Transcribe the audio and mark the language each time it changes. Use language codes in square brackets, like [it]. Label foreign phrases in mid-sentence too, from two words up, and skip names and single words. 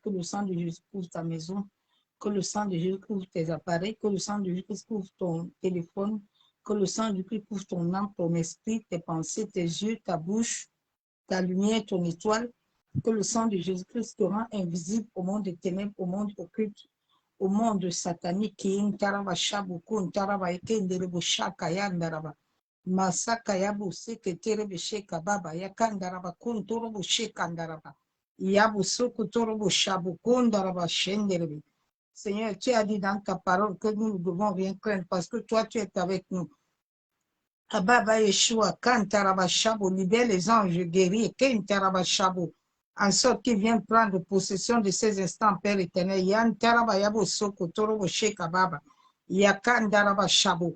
[fr] Que le sang de Jésus couvre ta maison. Que le sang de Jésus couvre tes appareils. Que le sang de Jésus couvre ton téléphone. Que le sang de Jésus couvre ton âme, ton esprit, tes pensées, tes yeux, ta bouche, ta lumière, ton étoile. Que le sang de Jésus-Christ te rend invisible au monde des ténèbres, au monde occulte, au monde satanique. Qui intaraba shabuku, intaraba ekenderebo shaka yandaraba. Masaka yabu seke terebe sheka baba yakandaraba kuntorobo shekandaraba. Yabu soko torobo shabukundaraba shenderebe. Seigneur, tu as dit dans ta parole que nous ne devons rien craindre parce que toi, tu es avec nous. Ababa Yeshua, Kantaraba Shabo, libère les anges guerriers, Kentaraba Shabo, en sorte qu'ils viennent prendre possession de ces instants, Père éternel. Yan Taraba Yabo Soko, Torobo Sheka Baba, Yakandaraba Shabo.